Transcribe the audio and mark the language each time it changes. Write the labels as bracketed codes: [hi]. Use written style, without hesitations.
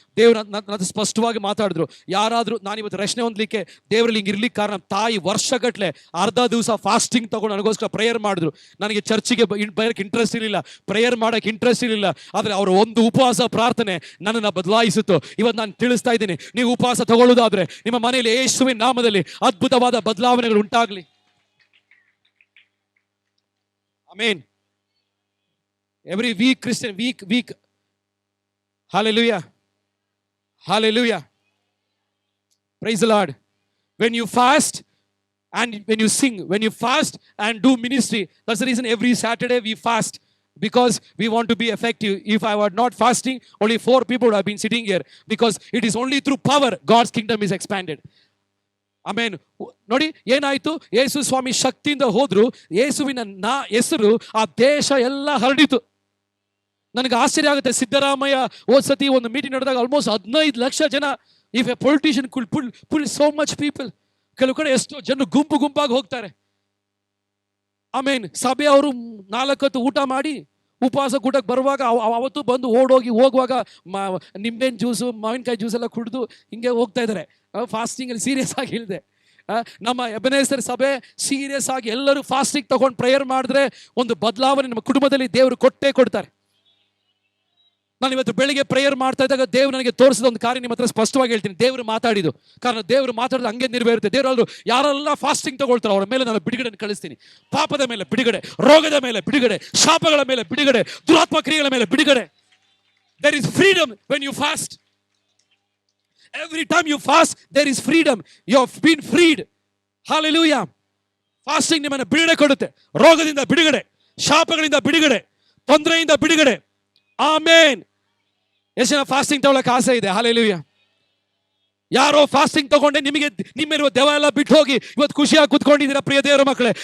[kn] ದೇವ್ರು ನನ್ನ ಸ್ಪಷ್ಟವಾಗಿ ಮಾತಾಡಿದ್ರು. ಯಾರಾದರೂ ನಾನಿವತ್ತು ರಚನೆ ಹೊಂದಲಿಕ್ಕೆ ದೇವರಲ್ಲಿ ಹಿಂಗೆ ಇರ್ಲಿಕ್ಕೆ ಕಾರಣ, ತಾಯಿ ವರ್ಷಗಟ್ಟಲೆ ಅರ್ಧ ದಿವಸ ಫಾಸ್ಟಿಂಗ್ ತಗೊಂಡು ನನಗೋಸ್ಕರ ಪ್ರೇಯರ್ ಮಾಡಿದ್ರು. ನನಗೆ ಚರ್ಚಿಗೆ ಬರೋಕ್ಕೆ ಇಂಟ್ರೆಸ್ಟ್ ಇರಲಿಲ್ಲ, ಪ್ರೇಯರ್ ಮಾಡೋಕ್ಕೆ ಇಂಟ್ರೆಸ್ಟ್ ಇರಲಿಲ್ಲ. ಆದರೆ ಅವರ ಒಂದು ಉಪವಾಸ ಪ್ರಾರ್ಥನೆ ನನ್ನನ್ನು ಬದಲಾಯಿಸಿತು. ಇವತ್ತು ನಾನು ತಿಳಿಸ್ತಾ ಇದ್ದೀನಿ, ನೀವು ಉಪವಾಸ ತಗೊಳ್ಳೋದಾದ್ರೆ ನಿಮ್ಮ ಮನೆಯಲ್ಲಿ ಯೇಸುವಿನ ನಾಮದಲ್ಲಿ ಅದ್ಭುತವಾದ ಬದಲಾವಣೆಗಳು ಉಂಟಾಗಲಿ. Amen. [en] Every week, Christian, week. Hallelujah. Hallelujah. Praise the Lord. When you fast and when you sing, when you fast and do ministry, that's the reason every Saturday we fast, because we want to be effective. If I were not fasting, only 4 people would have been sitting here, because it is only through power God's kingdom is expanded. [kn] ಆಮೇನ್. ನೋಡಿ ಏನಾಯ್ತು, ಯೇಸು ಸ್ವಾಮಿ ಶಕ್ತಿಯಿಂದ ಹೋದ್ರು, ಯೇಸುವಿನ ಹೆಸರು ಆ ದೇಶ ಎಲ್ಲ ಹರಡಿತು. ನನಗೆ ಆಶ್ಚರ್ಯ ಆಗುತ್ತೆ, ಸಿದ್ದರಾಮಯ್ಯ ಸತಿ ಒಂದು ಮೀಟಿಂಗ್ ನಡೆದಾಗ ಆಲ್ಮೋಸ್ಟ್ 15 ಲಕ್ಷ ಜನ. If A politician could full so much people, ಕೆಲವು ಕಡೆ ಎಷ್ಟೋ ಜನ ಗುಂಪಾಗಿ ಹೋಗ್ತಾರೆ. ಆಮೇನ್. ಸಭೆಯವರು 4 ಹೊತ್ತು ಊಟ ಮಾಡಿ ಉಪವಾಸ ಕೂಟಕ್ಕೆ ಬರುವಾಗ ಅವತ್ತು ಬಂದು ಹೋಗುವಾಗ ನಿಂಬೆಹಣ್ಣು ಜ್ಯೂಸು, ಮಾವಿನಕಾಯಿ ಜ್ಯೂಸ್ ಎಲ್ಲ ಕುಡಿದು ಹಿಂಗೆ ಹೋಗ್ತಾ ಇದ್ದಾರೆ. ಫಾಸ್ಟಿಂಗಲ್ಲಿ ಸೀರಿಯಸ್ ಆಗಿ ಹೇಳಿದೆ. ನಮ್ಮ ಎಬೆನೇಸರ್ ಸಭೆ ಸೀರಿಯಸ್ ಆಗಿ ಎಲ್ಲರೂ ಫಾಸ್ಟಿಂಗ್ ತಗೊಂಡು ಪ್ರೇಯರ್ ಮಾಡಿದ್ರೆ ಒಂದು ಬದಲಾವಣೆ ನಮ್ಮ ಕುಟುಂಬದಲ್ಲಿ ದೇವರು ಕೊಟ್ಟೇ ಕೊಡ್ತಾರೆ. ನಾನು ಇವತ್ತು ಬೆಳಿಗ್ಗೆ ಪ್ರೇಯರ್ ಮಾಡ್ತಾ ಇದ್ದಾಗ ದೇವರು ನನಗೆ ತೋರಿಸಿದ ಒಂದು ಕಾರ್ಯ ನಿಮ್ಮ ಹತ್ರ ಸ್ಪಷ್ಟವಾಗಿ ಹೇಳ್ತೀನಿ. ದೇವರು ಮಾತಾಡಿದ್ದು, ಕಾರಣ ದೇವರು ಮಾತಾಡಿದ ಹಂಗೆ ನೆರವೇರುತ್ತೆ. ದೇವರಲ್ಲೂ ಯಾರೆಲ್ಲ ಫಾಸ್ಟಿಂಗ್ ತಗೊಳ್ತಾರೆ ಅವರ ಮೇಲೆ ನಾನು ಬಿಡುಗಡೆ ಕಳಿಸ್ತೀನಿ. ಪಾಪದ ಮೇಲೆ ಬಿಡುಗಡೆ, ರೋಗದ ಮೇಲೆ ಬಿಡುಗಡೆ, ಶಾಪಗಳ ಮೇಲೆ ಬಿಡುಗಡೆ, ದುರಾತ್ಮ ಕ್ರಿಯೆಗಳ ಮೇಲೆ ಬಿಡುಗಡೆ. [en] There is freedom when you fast. Every time you fast, there is freedom. You have been freed. Hallelujah. Fasting ನಿಮ್ಮನ್ನು ಬಿಡುಗಡೆ ಕೊಡುತ್ತೆ. [kn] ರೋಗದಿಂದ ಬಿಡುಗಡೆ, ಶಾಪಗಳಿಂದ ಬಿಡುಗಡೆ, ತೊಂದರೆಯಿಂದ ಬಿಡುಗಡೆ. ಆಮೇನ್. ಎಷ್ಟು ಜನ ಫಾಸ್ಟಿಂಗ್ ತಗೊಳ್ಳೋಕೆ ಆಸೆ ಇದೆ? ಹಲ್ಲೆಲೂಯಾ. ಯಾರೋ ಫಾಸ್ಟಿಂಗ್ ತಗೊಂಡೆ ನಿಮ್ಮಿರುವ ದೆವ್ವ ಎಲ್ಲ ಬಿಟ್ಟು ಹೋಗಿ ಇವತ್ತು ಖುಷಿಯಾಗಿ ಕುತ್ಕೊಂಡಿದ್ದೀರಾ ಪ್ರಿಯ ದೇವರ ಮಕ್ಕಳೇ.